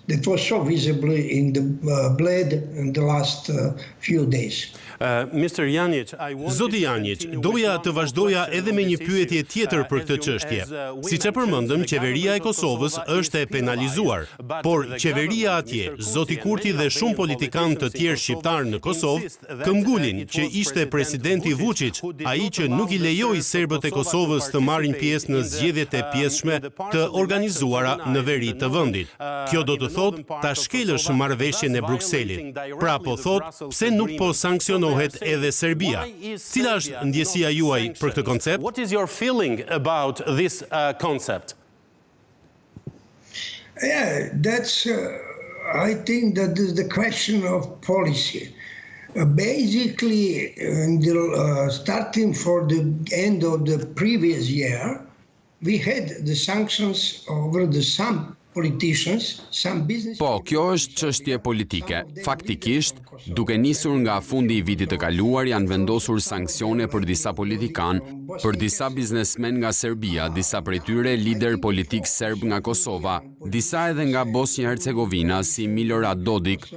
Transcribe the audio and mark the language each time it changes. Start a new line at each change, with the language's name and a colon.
English: That was so visible in the bled in the last few days. Mr.
Albanian: Janjić, Zoti Janjić, doja të vazhdoja edhe me një pyetje tjetër për këtë çështje. Siç e përmendëm, qeveria e Kosovës është e penalizuar, por qeveria atje, Zoti Kurti dhe shumë politikanë të tjerë shqiptar në Kosovë këmbgulin që ishte presidenti Vuçić, ai që nuk i lejoi serbët e Kosovës të marrin pjesë në zgjedhjet e pjesshme të organizuara në veri të vendit. Kjo do të thotë ta shkelësh marrëveshjen e Brukselit. Pra po thotë, pse nuk po sanksionohet edhe Serbia? Cila është ndjesia juaj për këtë koncept?
English: What is your feeling about this concept? Yeah, that's I think that is the question of policy. Basically, starting for the end of the previous year, we had the sanctions over some politicians, some business.
Albanian: Po, kjo është çështje politike. Faktikisht, duke nisur nga fundi i vitit të kaluar, janë vendosur sanksione për disa politikanë, për disa biznesmen nga Serbia, disa prej tyre lider politik serb nga Kosova, disa edhe nga Bosnja-Hercegovina si Milorad Dodik.